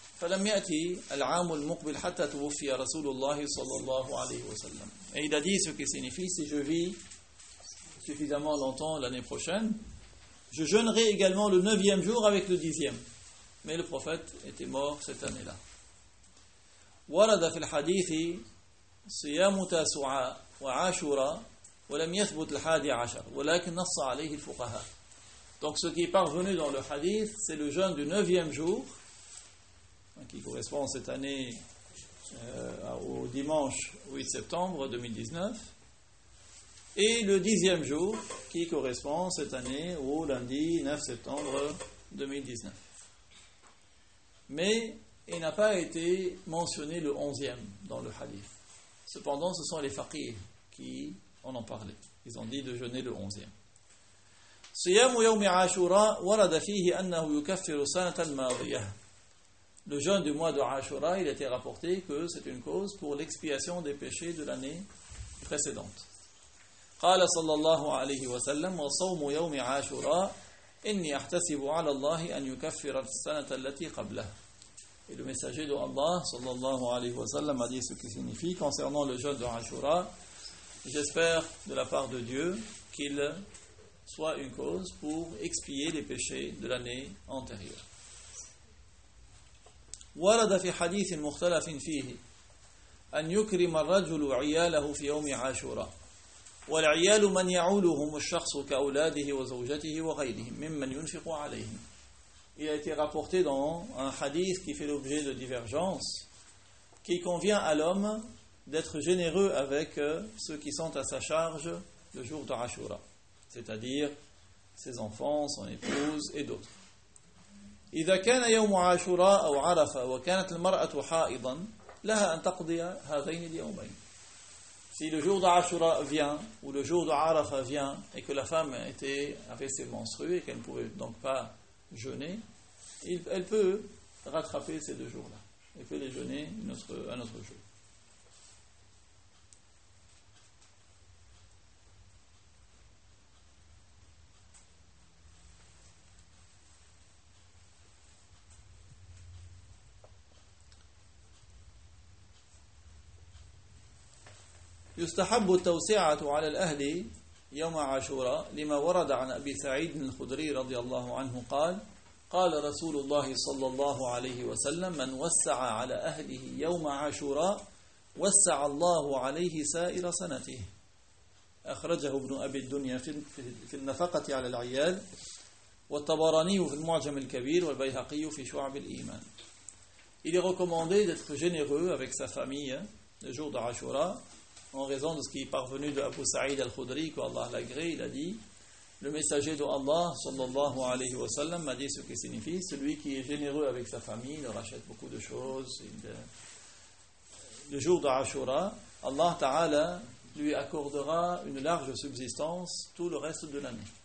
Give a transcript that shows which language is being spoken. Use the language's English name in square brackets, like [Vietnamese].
[Arabic] فلم يأتي العام المقبل حتى توفي رسول الله صلى الله عليه وسلم. [French] Et il a dit ce qui signifie, si je vis suffisamment longtemps l'année prochaine, je jeûnerai également le neuvième jour avec le dixième. Mais le prophète était mort cette année-là. [Arabic] ورد في الحديث صيام تاسعاء وعاشوراء ولم يثبت الحادي عشر ولكن نص عليه الفقهاء. [French] Donc ce qui est parvenu dans le hadith, c'est le jeûne du neuvième jour, qui correspond cette année au dimanche 8 septembre 2019, et le dixième jour, qui correspond cette année au lundi 9 septembre 2019. Mais il n'a pas été mentionné le onzième dans le hadith. Cependant, ce sont les faqirs qui en ont parlé. Ils ont dit de jeûner le onzième. [Arabic] صيام يوم عاشوراء ورد فيه أنه يكفر سنة الماضية. [French] Le jeûne du mois de Ashura, il était rapporté que c'est une cause pour l'expiation des péchés de l'année précédente. [Arabic] قال صلى الله عليه وسلم وصوم يوم عاشوراء إني أحتسب على الله أن يكفر السنة التي قبله. [French] Et le messager de Allah [Arabic] صلى الله عليه وسلم [French] a dit ce qui signifie concernant le jeûne de Ashura. J'espère de la part de Dieu qu'il soit une cause pour expier les péchés de l'année antérieure. [Arabic] ورد في حديث مختلف فيه أن يكرم الرجل عياله في يوم عاشوراء والعيال من يعولهم الشخص كأولاده وزوجته وغيرهم ممن ينفق عليهم. [French] Il a été rapporté dans un hadith qui fait l'objet de divergences qu'il convient à l'homme d'être généreux avec ceux qui sont à sa charge le jour de Ashura, c'est-à-dire ses enfants, son épouse et d'autres. [Arabic] إذا كان يوم عاشوراء أو عرفة وكانت المرأة حائضا لها أن تقضي هذين اليومين. [French] Si le jour d'Ashura vient ou le jour d'Arafa vient et que la femme avait ses menstrues et qu'elle ne pouvait donc pas jeûner, elle peut rattraper ces deux jours-là. Elle peut les jeûner un autre jour. [Arabic] يستحب التوسعة على الأهل يوم عاشوراء لما ورد عن أبي سعيد الخدري رضي الله عنه قال قال رسول الله صلى الله عليه وسلم من وسع على أهله يوم عاشوراء وسع الله عليه سائر سنته. أخرجه ابن أبي الدنيا في النفقة على العيال والطبراني في المعجم الكبير والبيهقي في شعب الإيمان. [French] Il est recommandé d'être généreux avec sa famille le jour de Ashura en raison de ce qui est parvenu de Abu Sa'id al-Khudri, qu'Allah l'agré, il a dit, le messager de Allah, sallallahu alayhi wa sallam, m'a dit ce qui signifie, celui qui est généreux avec sa famille, il rachète beaucoup de choses, le jour de Ashura, Allah Ta'ala lui accordera une large subsistance tout le reste de l'année.